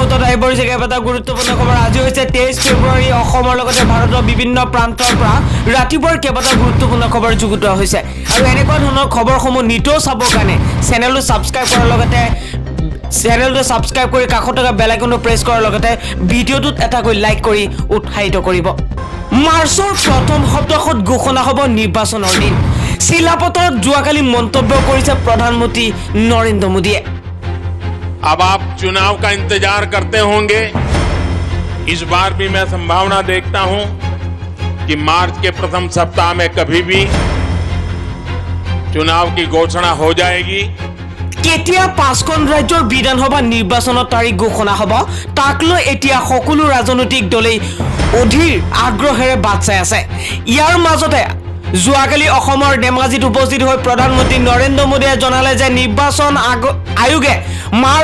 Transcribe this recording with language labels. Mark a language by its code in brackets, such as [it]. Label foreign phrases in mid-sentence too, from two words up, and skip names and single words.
[as] আহিবৰিছে কেইবাটা গুৰুত্বপূৰ্ণ খবৰ আজি হৈছে 23 ফেব্ৰুৱাৰী অসমৰ লগতে ভাৰতৰ বিভিন্ন প্ৰান্তৰ পৰা ৰাতিপুৱাৰ কেইবাটা গুৰুত্বপূৰ্ণ খবৰ যুগুতোৱা হৈছে আৰু এনেকুৱা ধৰণৰ খবৰসমূহ নিতৌ চাবৰ কাৰণে চেনেলটো সাবস্ক্ৰাইব কৰাৰ লগতে চেনেলটো সাবস্ক্ৰাইব কৰি কাষত থকা বেল আইকনটো প্ৰেছ কৰাৰ লগতে ভিডিঅ'টোত এটাকৈ লাইক কৰি উৎসাহিত কৰিব মাৰ্চৰ প্ৰথম সপ্তাহত ঘোষণা হ'ব নিৰ্বাচনৰ দিন শিলাপথাৰত যোৱাকালি মন্তব্য কৰিছে প্ৰধানমন্ত্ৰী নৰেন্দ্ৰ মোদীয়ে [hi] अब आप चुनाव का इंतजार करते होंगे इस बार भी मैं संभावना देखता हूं कि मार्च के प्रथम सप्ताह में कभी भी चुनाव की घोषणा हो जाएगी [as] केতিয়া পাঁচখন ৰাজ্যৰ বিধানসভা নিৰ্বাচনৰ তাৰিখ ঘোষণা হ'ব তাক লৈ এতিয়া সকলো ৰাজনৈতিক দলেই অধীৰ আগ্ৰহেৰে বাট চাই আছে ইয়াৰ মাজতে যোৱাকালি অসমৰ ধেমাজিত উপস্থিত হৈ প্ৰধানমন্ত্ৰী নৰেন্দ্ৰ মোদীয়ে জনালে যে নিৰ্বাচন আয়োগে মাৰ্চ